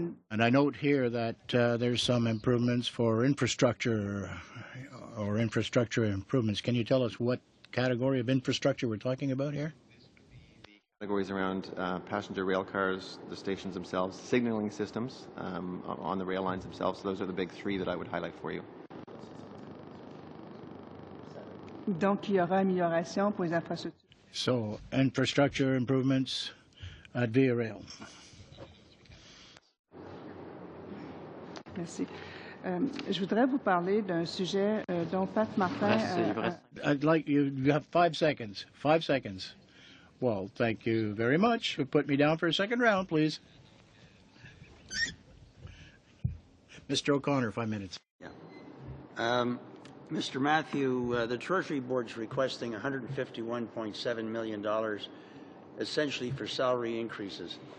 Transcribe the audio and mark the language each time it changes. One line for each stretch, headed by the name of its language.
English: And I note here that there's some improvements for infrastructure or infrastructure improvements. Can you tell us what category of infrastructure we're talking about here? Categories around passenger rail cars, the stations themselves, signaling systems on the rail lines themselves. So those are the big three that I would highlight for you.
French: Donc, il y aura amélioration pour les infrastructures.
English: So, infrastructure improvements at Via Rail.
French: Merci. Je voudrais vous parler d'un sujet dont Pat Martin...
English: I'd like you have 5 seconds. 5 seconds. Well, thank you very much. Put me down for a second round, please. Mr. O'Connor, 5 minutes. Yeah. Mr. Matthew, the Treasury Board's requesting $151.7 million essentially for salary increases.